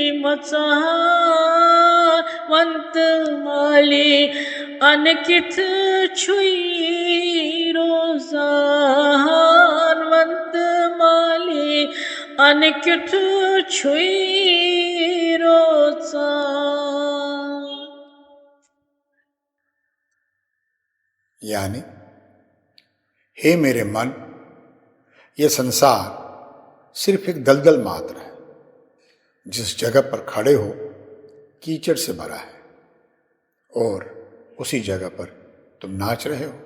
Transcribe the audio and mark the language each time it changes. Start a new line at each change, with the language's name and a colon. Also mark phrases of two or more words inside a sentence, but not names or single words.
Kashmiri: मचान, वंत माली अनकित छुई रोजान, वंत माली अनकित छुई रोचान।
Hindi: यानी हे मेरे मन, ये संसार सिर्फ एक दलदल मात्र है। जिस जगह पर खड़े हो कीचड़ से भरा है और उसी जगह पर तुम नाच रहे हो।